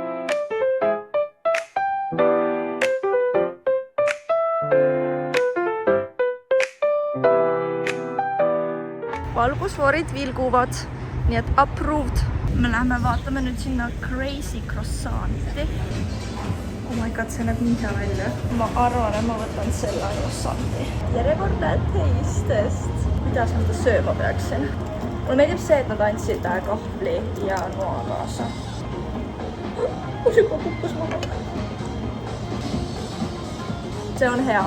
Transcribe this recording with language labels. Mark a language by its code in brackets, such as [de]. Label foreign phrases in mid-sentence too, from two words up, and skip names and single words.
[et] Valgusfoorid vilguvad, nii et approved. Me lähme vaatame nüüd sinna Crazy Croissanti. [en] Oh my god, [et] see näeb nii hea välja. Ma arvan, et ma võtan selle croissanti. Järjekordne teistest. Kuidas ma seda sööma peaksin? Mulle meeldib see, et nad andsid kahvli ja noa kaasa. Juba kukkus maha. See on hea.